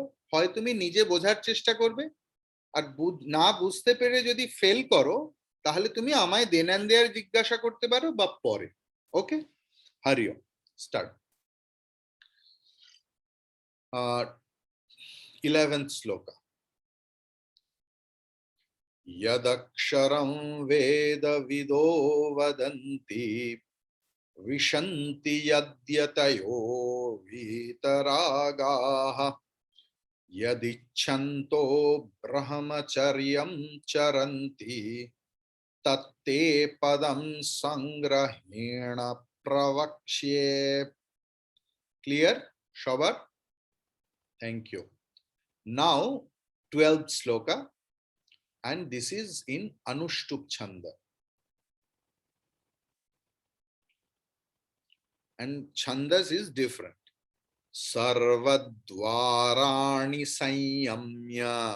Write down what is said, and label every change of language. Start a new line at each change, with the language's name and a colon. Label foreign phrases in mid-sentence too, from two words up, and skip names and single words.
Bangla: হয় তুমি নিজে বোঝার চেষ্টা করবে, আর না বুঝতে পেরে যদি ফেল করো, তাহলে তুমি আমায়
English: then and there
Bangla: জিজ্ঞাসা করতে পারো বা পরে।
English: Okay, Hario start. 11th শ্লোকা।
Sanskrit: यदक्षरं वेदविदो वदन्ति विशन्ति यद्यतयो वीतरागाः यदिच्छन्तो ब्रह्मचर्यं चरन्ति तत्ते पदं संग्रहेण प्रवक्ष्ये।
Bangla: क्लियर সবার?
English: Thank you. নাও 12th শ্লোকা, and this is in Anushtup Chanda. And Chandas is different.
Sanskrit: Sarvadvarani Sanyamya.